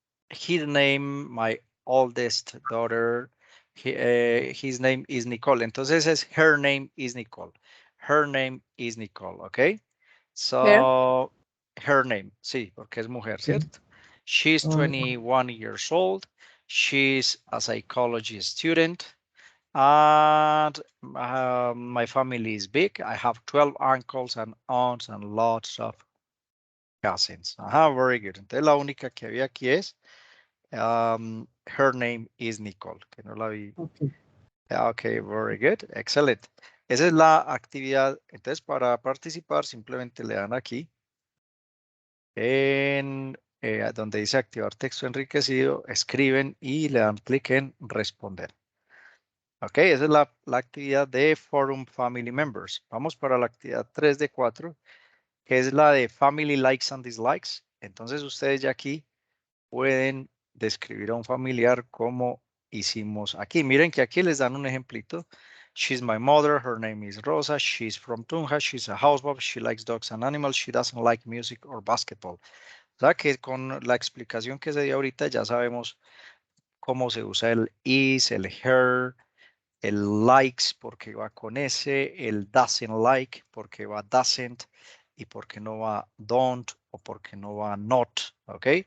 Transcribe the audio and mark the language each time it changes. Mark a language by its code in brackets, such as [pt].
[en] His name, my oldest daughter, his name is Nicole. [es] Entonces es [en] her name is Nicole. Her name is Nicole, okay? So, her name, [es] sí, porque es mujer, ¿cierto? [en] She's 21 years old. She's a psychology student. And my family is big. I have 12 uncles and aunts and lots of cousins. Ajá, very good. [es] Entonces la única que había aquí es [en] her name is Nicole, [es] que no la vi. [en] Okay, very good. Excellent. [es] Esa es la actividad. Entonces, para participar, simplemente le dan aquí en donde dice activar texto enriquecido, escriben y le dan clic en responder. Ok, esa es la actividad de Forum Family Members. Vamos para la actividad 3 de 4, que es la de Family Likes and Dislikes. Entonces ustedes ya aquí pueden describir a un familiar como hicimos aquí. Miren que aquí les dan un ejemplito. [en] She's my mother, her name is Rosa, she's from Tunja, she's a housewife, she likes dogs and animals, she doesn't like music or basketball. [es] O sea que con la explicación que se dio ahorita ya sabemos cómo se usa el is, el her, el likes porque va con ese, el doesn't like porque va doesn't y porque no va don't o porque no va not, ¿ok?